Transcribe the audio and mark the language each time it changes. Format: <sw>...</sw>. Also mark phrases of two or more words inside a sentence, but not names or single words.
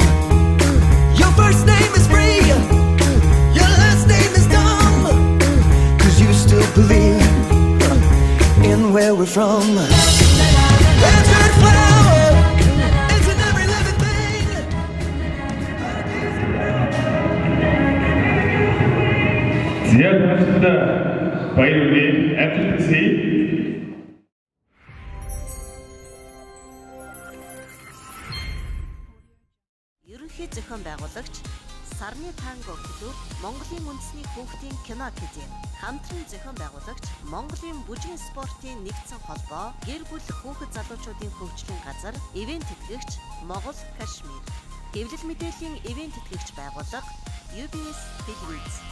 <en>Your first name is free, your last name is dumb, 'cause you still believe in where we're from. It's a flower, it's in every living thing.</en> <mn>Зияд хамтанд баяр хүргэе. Амжилт хүсье. Ерөнхий зохион байгуулагч Сарны танго клуб, Монголын үндэсний хүүхдийн кино академи, хамтран зохион байгуулагч Монголын бүжгийн спортын нэгдсэн холбоо, гэр бүл хүүхэд залуучуудын хөгжлийн газар, ивент тэтгэгч Могол Кашмир, хэвлэл мэдээллийн ивент тэтгэгч байгууллага UBS Televiz.</mn>